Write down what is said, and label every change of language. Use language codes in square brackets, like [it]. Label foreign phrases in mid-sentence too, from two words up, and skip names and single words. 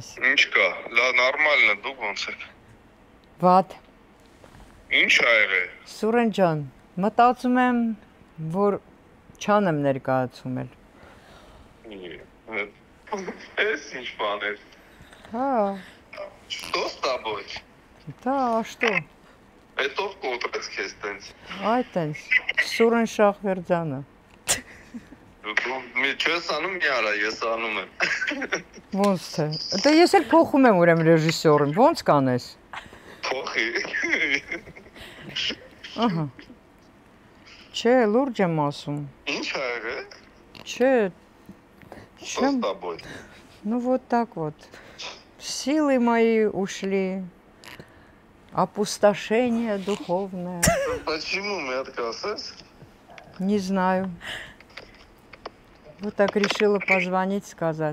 [hy] Ինչ կա։ Նորմալն է, դուք ոնց եք։ Վատ։ Ինչ ա եղել։ Սուրեն ջան, մտածում եմ, որ չանեմ ներկայացում էլ։ Էս ինչ բան է։ Հա, [ru] Что с тобой? [hy] դա աշտո։ Это կոտրեց քեզ տենց։ Այդ տենց։ Սուրեն Շախվերդյանը։ Դու մի չես անում, մի արա, ես անում եմ։ Ոնց թե։ Դե ես էլ փոխում եմ ուրեմն ռեժիսորին, ոնց կանես։ Փոխի։ Ահա։ Չէ, լուրջ եմ ասում։ Ինչ ա եղել։ Չէ, [ru] Что с тобой? ну вот так вот. Силы мои ушли. Опустошение духовное. Почему мы отказались? Не знаю. Вот так решила позвонить, сказать.